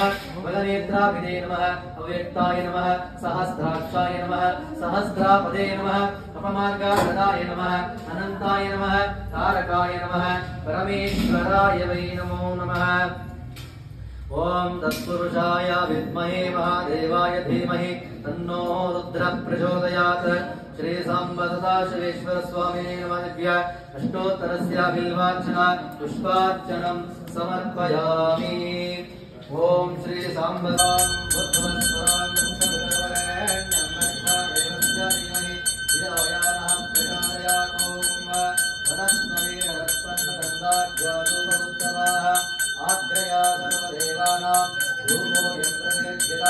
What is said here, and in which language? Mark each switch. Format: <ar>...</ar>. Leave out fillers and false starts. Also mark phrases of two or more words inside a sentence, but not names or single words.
<sa>ಬಲನೇತ್ರಾಭಿದೇ ನಮಃ. ಅವ್ಯಕ್ತಾಯ ನಮಃ. ಸಹಸ್ರಾಕ್ಷಾಯ ನಮಃ. ಸಹಸ್ರಾಪದೇ ನಮಃ. ಅಪಮಾರ್ಗಾಯ ನಮಃ. ಅನಂತಾಯ ನಮಃ. ತಾರಕಾಯ ನಮಃ. ಪರಮೇಶ್ವರಾಯ ವೈ ನಮೋ ನಮಃ. ಓಂ ತತ್ಪುರುಷಾಯ ವಿದ್ಮಹೇ ಮಹಾದೇವಾಯ ಧೀಮಹಿ ತನ್ನೋ ರುದ್ರ ಪ್ರಚೋದಯಾತ್. ಶ್ರೀ ಸಾಂಬ ಸದಾಶಿವೇಶ್ವರ ಸ್ವಾಮಿನೇ ನಮಃ. ಅಷ್ಟೋತ್ತರಸ್ಯ ಬಿಲ್ವಾರ್ಚನಾ ಪುಷ್ಪಾರ್ಚನಂ ಸಮರ್ಪಯಾಮಿ. ಓಂ ಶ್ರೀ ಸಾಂಬ आग्रया सर्वदेवानां धूमो यप्रतिगच्छता.</sa>